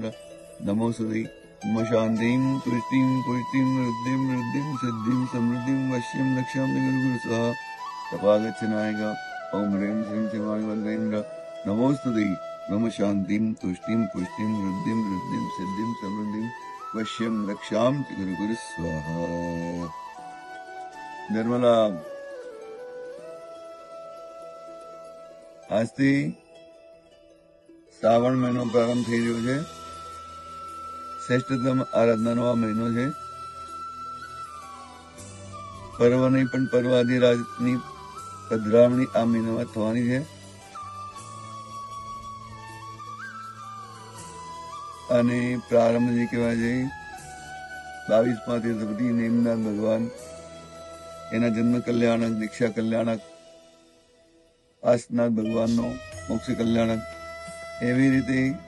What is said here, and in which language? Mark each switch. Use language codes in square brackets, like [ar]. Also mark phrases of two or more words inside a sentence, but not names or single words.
[sa] नमोस्तुते नमः शांतिं तुष्टिं पुष्टिं वृद्धिं वृद्धिं सिद्धिं समृद्धिं वश्यं रक्षां जगद्गुरु स्वाहा तपागच्छनायक ओम ह्रीं श्रीं श्री माणिमद्रेन्द्र नमोस्तुते नमः शांतिं तुष्टिं पुष्टिं वृद्धिं वृद्धिं सिद्धिं समृद्धिं वश्यम रक्षाम गुरु स्वाहा [gu] निर्मला આજથી શ્રાવણ મહિનો પ્રારંભ થઈ રહ્યો છે શ્રેષ્ઠતમ આરાધનાનો આ મહિનો છે પર્વ નહીં પણ પર્વાધિરાજની પધરામણી આ મહિનામાં થવાની છે અને પ્રારંભ જે કહેવાય છે 22મા તીર્થપતિ નેમનાથ ભગવાન એના જન્મ કલ્યાણક દીક્ષા કલ્યાણક આસનાથ ભગવાનનો મોક્ષ કલ્યાણક એવી રીતે